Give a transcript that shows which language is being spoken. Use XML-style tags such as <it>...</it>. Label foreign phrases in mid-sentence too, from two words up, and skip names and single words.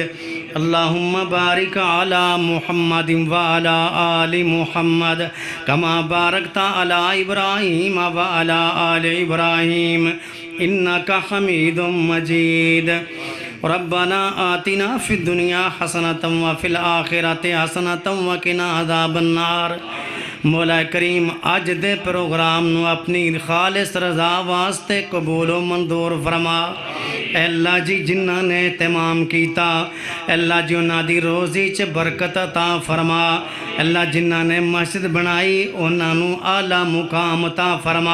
<ar>اللهم بارك على محمد وعلى آل محمد كما باركت على إبراهيم وعلى آل إبراهيم إنك حميد مجيد. ربنا آتنا في الدنيا حسنة وفي الآخرة حسنة وقنا عذاب النار.</ar> <pa>مولا کریم اج دے پروگرام نوں اپنی خالص رضا واسطے قبول و منظور فرما. اللہ جی جنہاں نے تمام کیتا اللہ جی انہاں دی روزی چ برکت عطا فرما. اللہ جنہاں نے مسجد بنائی انہاں نوں اعلیٰ مقام عطا فرما.</pa>